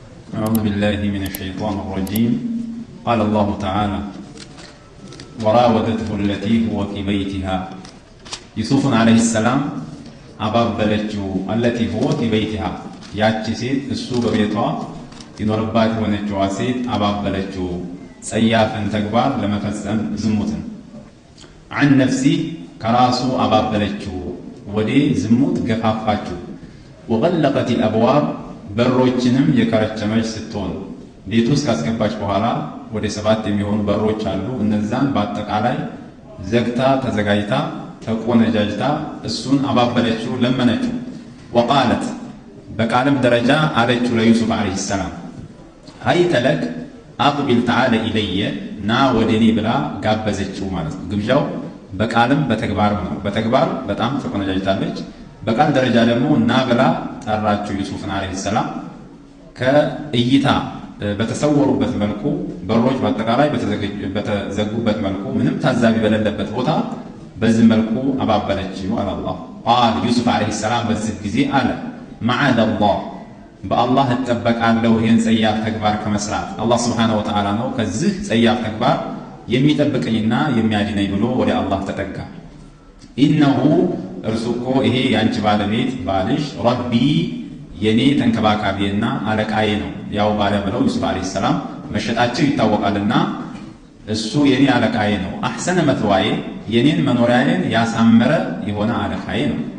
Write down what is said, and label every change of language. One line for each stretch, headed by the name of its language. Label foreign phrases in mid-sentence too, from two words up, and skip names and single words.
Arabic: أعوذ بالله من الشيطان الرجيم. قال الله تعالى: وراودته التي هو في بيتها يوسف عليه السلام አባበለችው التي هو في بيتها
Amharic: ያቺ ሴት እሱ በቤቷ ይኖርባት ሆነችው ሴት አባበለችው ጸያፍን ተግባር ለመፈጸም ዝሙትን
Arabic: عن نفسي
Amharic: ከራሱ አባበለችው ወደ ዝሙት ገፋፋችው
Arabic: وغلقت الابواب
Amharic: በሮችንም የከረቸመች ስትሆን ቤት ውስጥ ካስገባች በኋላ ወደ 7 የሚሆኑ በሮች አሉ እነዛን በአጠቃላይ ዘግታ ተዘጋጅታ ተቆነጃጅታ እሱን አባበለችው ለመነችው وقالت በቃልም ደረጃ አለችው ለዩሱፍ
Arabic: عليه السلام هيت لك اقبل تعالى الي
Amharic: ና ወደኔ ብላ ጋበዘችው ማለት ነው ግብዣው በቃልም በተግባርም ነው በተግባር በጣም ተቆነጃጅታለች በቃል ደረጃ ደግሞ ና ብላ ጠራችው ዩሱፍን
Arabic: عليه السلام
Amharic: ከእይታ በተሰወሩበት መልኩ በሮች በአጠቃላይ በተዘጉበት መልኩ ምንም ታዛቢ በሌለበት ቦታ በዚህ መልኩ አባበለችው አላህ قال ዩሱፍ አለይሂ ሰላም በዚህ ጊዜ አለ
Arabic: معاذ الله
Amharic: በአላህ ተጠበቃለሁ ይህን ጸያፍ ተግባር ከመስራት አላህ
Arabic: سبحانه وتعالى
Amharic: ነው ከዚህ ጸያፍ ተግባር የሚጠብቀኝና የሚያድነኝ ብሎ ወደ አላህ ተጠጋ ኢነሁ እርሱኮ ይሄ ያንቺ ባለቤት ባልሽ ረቢ የኔ ተንከባካቢና አለቃዬ ነው ያው ባለ ብለው ዩሱፍ
Arabic: عليه السلام
Amharic: መሸጣቸው ይታወቃልና እሱ የኔ አለቃዬ ነው
Arabic: أحسن مثواي
Amharic: የኔን መኖሪያዬን ያሳመረ የሆነ አለቃዬ ነው